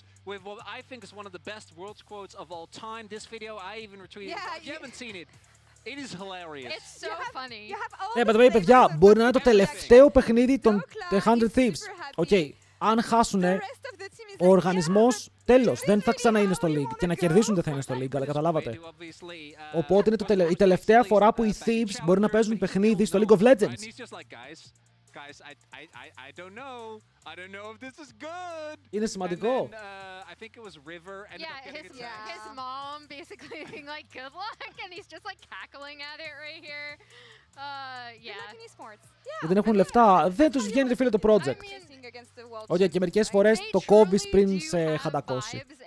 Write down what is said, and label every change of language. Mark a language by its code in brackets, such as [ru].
[en] With what I think is one of the best world's quotes of all time. This video I even retweeted. If you haven't seen it, it is hilarious. It's so funny. [el] Ναι, παιδιά, μπορεί να είναι το τελευταίο παιχνίδι των 100 Thieves. Οκ, αν χάσουνε, ο οργανισμός τέλος, δεν θα ξανά είναι στο League. Και να κερδίσουν δεν θα είναι στο League, αλλά καταλάβατε. Οπότε είναι η τελευταία φορά που οι Thieves μπορεί να παίζουν παιχνίδι στο League of Legends. [en] Guys, I don't know. I don't know if this is good. [el] Είναι σημαντικό. [en] I think it was River. His mom basically being like, good luck, and he's just like cackling at it right here. [el] Γιατί δεν έχουν λεφτά, δεν τους βγαίνει φίλε το project. Όχι, και μερικές φορές το κόβεις πριν σε χαντακώσει.